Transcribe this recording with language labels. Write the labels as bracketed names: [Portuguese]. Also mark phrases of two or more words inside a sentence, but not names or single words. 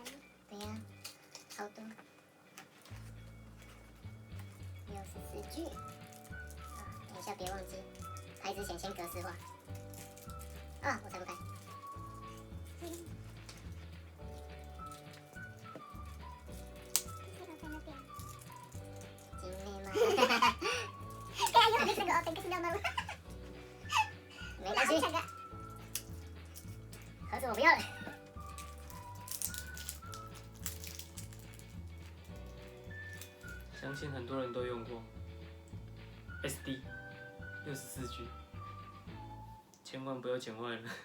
[Chinese] 对呀，好多。64G。等一下别忘记，拍之前先格式化。我才不开。 [Filipino] Kaya yung nag-open kasi daw naman. [Chinese] 没关系。盒子我不要了。相信很多人都用过 SD 64G， 千万不要剪坏了。